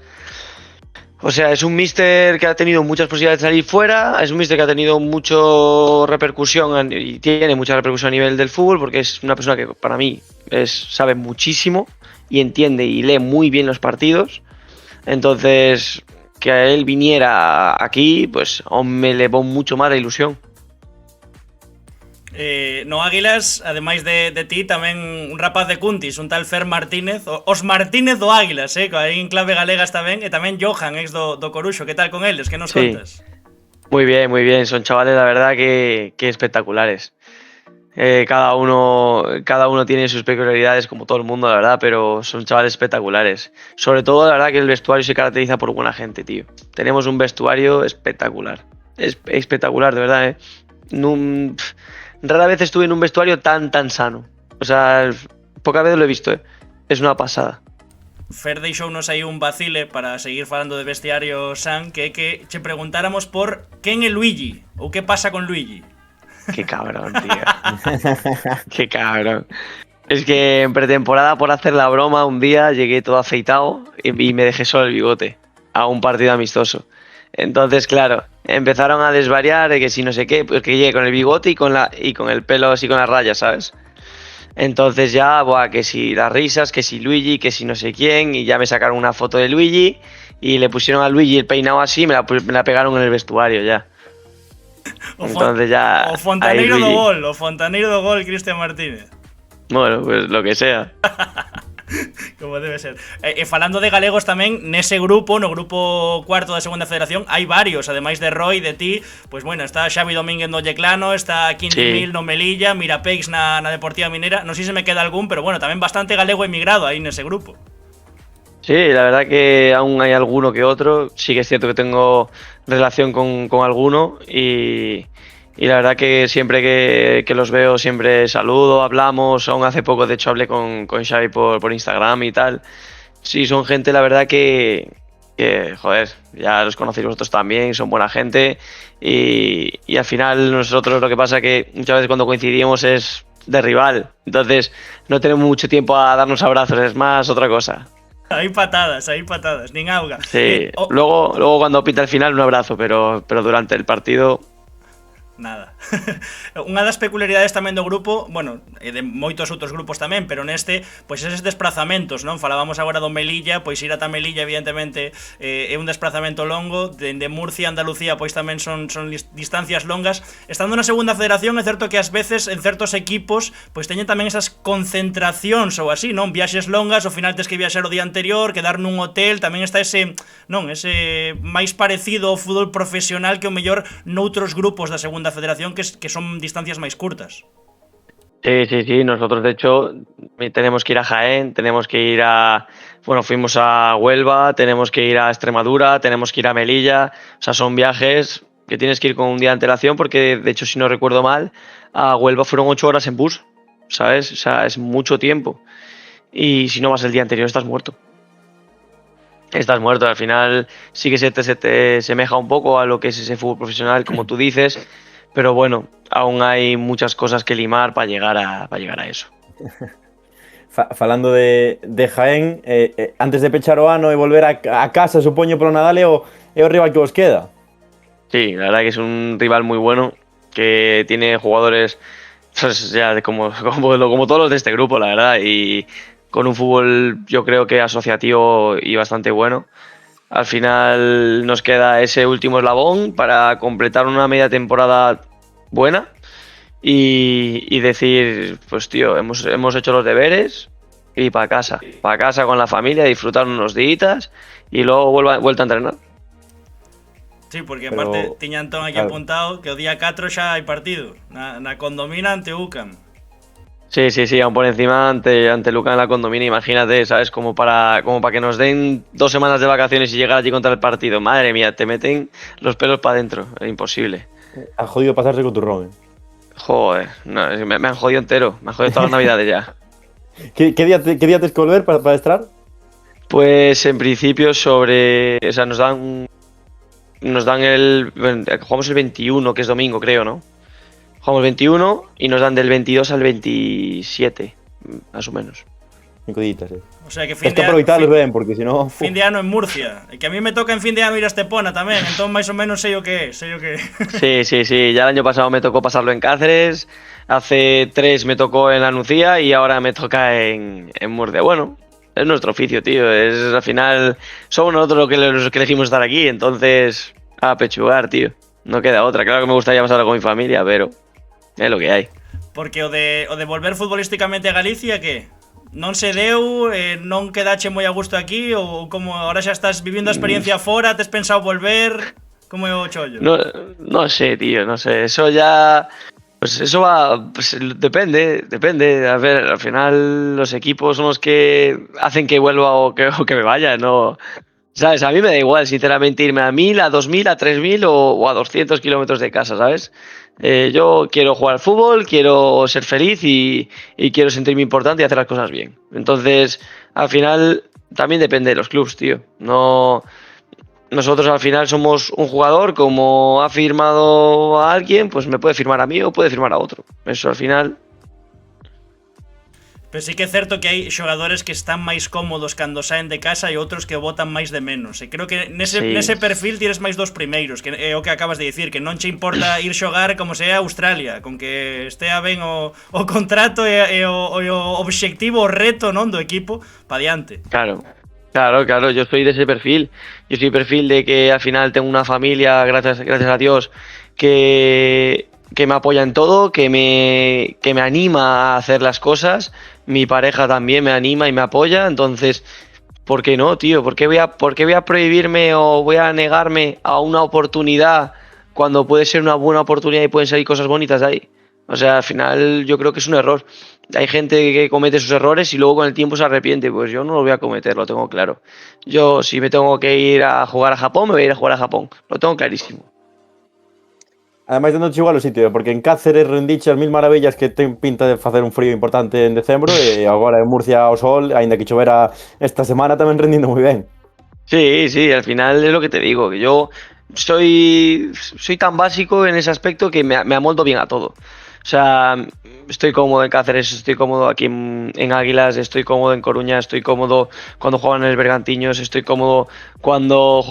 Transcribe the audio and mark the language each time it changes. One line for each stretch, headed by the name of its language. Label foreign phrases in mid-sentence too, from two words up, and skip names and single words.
Spanish: O sea, es un míster que ha tenido muchas posibilidades de salir fuera, es un míster que ha tenido mucha repercusión y tiene mucha repercusión a nivel del fútbol, porque es una persona que para mí sabe muchísimo y entiende y lee muy bien los partidos. Entonces, que a él viniera aquí, pues me elevó mucho más la ilusión.
Galician: No Águilas, ademais de ti, tamén un rapaz de Cuntis, un tal Fer Martínez, os Martínez do Águilas, aí en clave galega está ben, e tamén Johan, ex do Coruxo. Que tal con eles? Que nos contas?
Spanish: Muy bien, son chavales la verdad que espectaculares. Cada uno tiene sus peculiaridades, como todo el mundo, la verdad, pero son chavales espectaculares. Sobre todo, la verdad que el vestuario se caracteriza por buena gente, tío. Tenemos un vestuario espectacular. Es espectacular, de verdad, Rara vez estuve en un vestuario tan sano. O sea, pocas veces lo he visto, Es una pasada.
Galician: Fer deixounos aí un vacile para seguir falando de vestiario san, que che preguntáramos por quen é Luigi, ou que pasa con Luigi.
Spanish: Qué cabrón, tío. Qué cabrón. Es que en pretemporada, por hacer la broma, un día llegué todo afeitado y me dejé solo el bigote a un partido amistoso. Entonces, claro, empezaron a desvariar de que si no sé qué, pues que llegué con el bigote y con el pelo así con las rayas, ¿sabes? Entonces ya, que si las risas, que si Luigi, que si no sé quién, y ya me sacaron una foto de Luigi y le pusieron a Luigi el peinado así, me la pegaron en el vestuario ya. Entonces ya...
Galician: O fontaneiro do gol, Cristian Martínez.
Spanish: Bueno, pues lo que sea. Como debe ser.
Galician: Falando de galegos tamén, nese grupo, no grupo cuarto da segunda federación, hai varios, ademais de Roy, de ti. Pois bueno, está Xavi Domínguez no Yeclano, está Quinti Mil no Melilla, Mirapex na Deportiva Minera. Non sei se me queda algún, pero bueno, tamén bastante galego emigrado aí nese grupo.
Spanish: Sí, la verdad que aún hay alguno que otro. Sí que es cierto que tengo relación con alguno y la verdad que siempre que los veo siempre saludo, hablamos. Aún hace poco de hecho hablé con Xavi por Instagram y tal. Sí, son gente la verdad que joder, ya los conocéis vosotros también, son buena gente y al final nosotros lo que pasa que muchas veces cuando coincidimos es de rival, entonces no tenemos mucho tiempo a darnos abrazos, es más otra cosa. Hay patadas,
Galician: nin auga.
Spanish: Sí, luego cuando pita el final un abrazo, pero durante el partido... Nada.
Galician: Unha das peculiaridades tamén do grupo, bueno, de moitos outros grupos tamén, pero neste, pois eses desplazamentos, non? Falábamos agora do Melilla, pois ir ata Melilla, evidentemente, é un desplazamento longo, dende Murcia a Andalucía, pois tamén son distancias longas. Estando na segunda federación, é certo que ás veces, en certos equipos, pois teñen tamén esas concentracións ou así, non? Viaxes longas, ao final tes que viaxar o día anterior, quedar nun hotel, tamén está ese, non? Ese máis parecido ao fútbol profesional que o mellor noutros grupos da segunda federación que son distancias máis curtas.
Spanish: Sí, nosotros de hecho tenemos que ir a Jaén, tenemos que ir fuimos a Huelva, tenemos que ir a Extremadura, tenemos que ir a Melilla, o sea, son viajes que tienes que ir con un día de antelación porque de hecho, si no recuerdo mal, a Huelva fueron 8 horas en bus, ¿sabes? O sea, es mucho tiempo y si no vas el día anterior estás muerto. Estás muerto, al final sí que se te semeja un poco a lo que es ese fútbol profesional, como tú dices, pero bueno, aún hay muchas cosas que limar para llegar a eso.
Galician: Falando de Jaén, antes de pechar o ano e volver a casa, supoño, polo Nadal, é o rival que vos queda.
Spanish: Sí, la verdad que es un rival muy bueno, que tiene jugadores pues, ya como todos los de este grupo, la verdad, y con un fútbol yo creo que asociativo y bastante bueno. Al final nos queda ese último eslabón para completar una media temporada buena y decir, pues tío, hemos hecho los deberes y para casa con la familia, disfrutar unos días y luego vuelta a entrenar. Sí,
Galician: porque aparte tiña Antón aquí apuntado que o día 4 xa hai partido na Condomina ante UCAM.
Spanish: Sí, aún por encima ante Luca en la Condomina, imagínate, ¿sabes? Como para que nos den 2 semanas de vacaciones y llegar allí contra el partido. Madre mía, te meten los pelos para adentro, es imposible. Ha jodido pasarse con turrón, Joder, no, me han jodido entero, me han jodido todas las navidades ya. ¿Qué día tienes que volver para estar? Pues en principio o sea, nos dan jugamos el 21, que es domingo, creo, ¿no? Jugamos 21 y nos dan del 22 al 27, más o menos. 5 días, O sea que fin
Galician: de aproveitarlos ben, porque si no... Fin de ano en Murcia. E que a mí me toca en fin de ano ir a Estepona tamén, entón máis ou menos sei o que é.
Spanish: Sí, ya el año pasado me tocó pasarlo en Cáceres, hace 3 me tocó en la Nucía y ahora me toca en Murcia. Bueno, es nuestro oficio, tío, al final somos nosotros los que elegimos estar aquí, entonces a pechugar, tío. No queda otra, claro que me gustaría pasarlo con mi familia, pero
Galician: é lo que hai. Porque o de volver futbolísticamente a Galicia, que non se deu, non quedache moi a gusto aquí, ou como ahora xa estás vivindo a experiencia fora, tes pensado volver, como é o chollo?
Spanish: No sé, tío, no sé, eso ya... Pues eso va, pues depende, a ver, al final los equipos son los que hacen que vuelva o que me vaya, no... ¿Sabes? A mí me da igual, sinceramente, irme a 1000, a 2000, a 3000 o a 200 kilómetros de casa, ¿sabes? Yo quiero jugar al fútbol, quiero ser feliz y quiero sentirme importante y hacer las cosas bien. Entonces, al final, también depende de los clubs, tío. No, nosotros al final somos un jugador, como ha firmado a alguien, pues me puede firmar a mí o puede firmar a otro. Eso al final...
Galician: Pero sí que é certo que hai xogadores que están máis cómodos cando saen de casa e outros que botan máis de menos. E creo que nese perfil tires máis dos primeiros, que é o que acabas de dicir, que non che importa ir xogar como sea a Australia, con que estea ben o contrato e o obxectivo, o reto, non, do equipo, pa diante.
Spanish: Claro, yo soy de ese perfil. Yo soy perfil de que al final tengo una familia, gracias a Dios, que me apoya en todo, que me anima a hacer las cosas. Mi pareja también me anima y me apoya, entonces, ¿por qué no, tío? ¿Por qué voy a prohibirme o voy a negarme a una oportunidad cuando puede ser una buena oportunidad y pueden salir cosas bonitas de ahí? O sea, al final yo creo que es un error. Hay gente que comete sus errores y luego con el tiempo se arrepiente. Pues yo no lo voy a cometer, lo tengo claro. Yo, si me tengo que ir a jugar a Japón, me voy a ir a jugar a Japón. Lo tengo clarísimo.
Galician: Ademais, dándoche igual o sitio, porque en Cáceres rendiche as mil maravillas que ten pinta de facer un frío importante en decembro e agora en Murcia ao sol, aínda que chovera esta semana, tamén rendindo moi ben.
Spanish: Sí, al final es lo que te digo, que yo soy tan básico en ese aspecto que me amoldo bien a todo. O sea, estoy cómodo en Cáceres, estoy cómodo aquí en Águilas, estoy cómodo en Coruña, estoy cómodo cuando juegan en el Bergantiños, estoy cómodo cuando juegan...